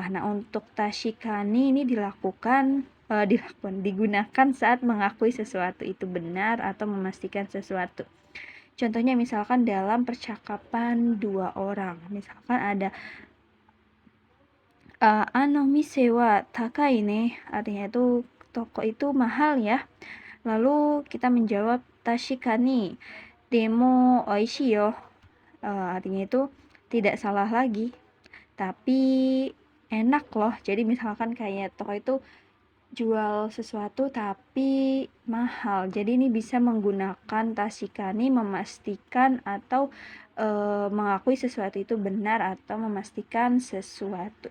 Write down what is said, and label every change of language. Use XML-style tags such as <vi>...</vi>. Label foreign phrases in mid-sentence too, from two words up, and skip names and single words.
<id>Nah, untuk tashikani ini digunakan saat mengakui sesuatu itu benar atau memastikan sesuatu. Contohnya misalkan dalam percakapan dua orang, misalkan ada</id> <ja>あの店は高いね,</ja> <id>artinya itu toko itu mahal ya. Lalu kita menjawab</id> <ja>確かにでも美味しいよ,</ja> <id>artinya itu tidak salah lagi, tapi enak loh. Jadi misalkan kayak toko itu jual sesuatu tapi mahal, jadi ini bisa menggunakan tashikani memastikan atau mengakui sesuatu itu benar atau memastikan sesuatu.</id>